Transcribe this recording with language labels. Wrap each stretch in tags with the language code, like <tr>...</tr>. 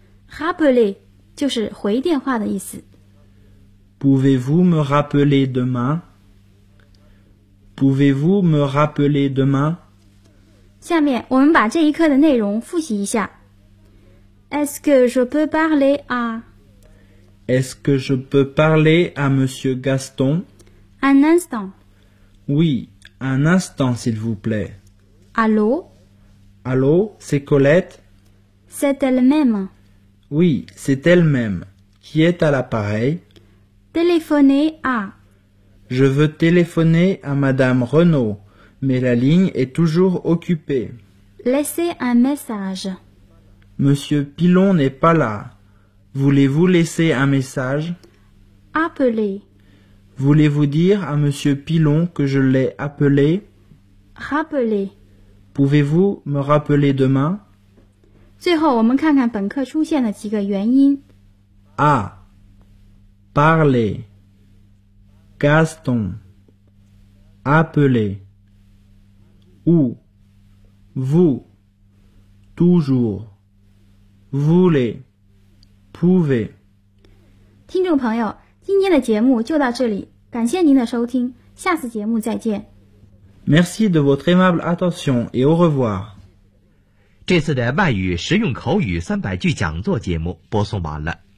<zh>Rappeler. 就是回电话的意思。</zh> <fr>Pouvez-vous me rappeler demain? Pouvez-vous me rappeler demain?</fr> <zh>下面我们把这一课的内容复习一下。</zh> <fr>Est-ce que je peux parler à? Est-ce que je peux parler à Monsieur Gaston? Un instant. Oui, un instant, s'il vous plaît. Allô? Allô, c'est Colette? C'est elle-même. Oui, c'est elle-même. Qui est à l'appareil? Téléphoner à. Je veux téléphoner à Madame Renaud, mais la ligne est toujours occupée. Laissez un message. Monsieur Pilon n'est pas là. Voulez-vous laisser un message? Appelez. Voulez-vous dire à Monsieur Pilon que je l'ai appelé? Rappelez. Pouvez-vous me rappeler demain?</fr> <zh>最后我们看看本课出现的几个元音。</zh> <fr>A, parler, Gaston, appeler, ou, vous, toujours, voulez, pouvez.</fr> <zh>听众朋友，今天的节目就到这里，感谢您的收听，下次节目再见。</zh> <fr>Merci de votre aimable attention et au revoir.</fr> <zh>这次的外语实用口语三百句讲座节目播送完了。</zh>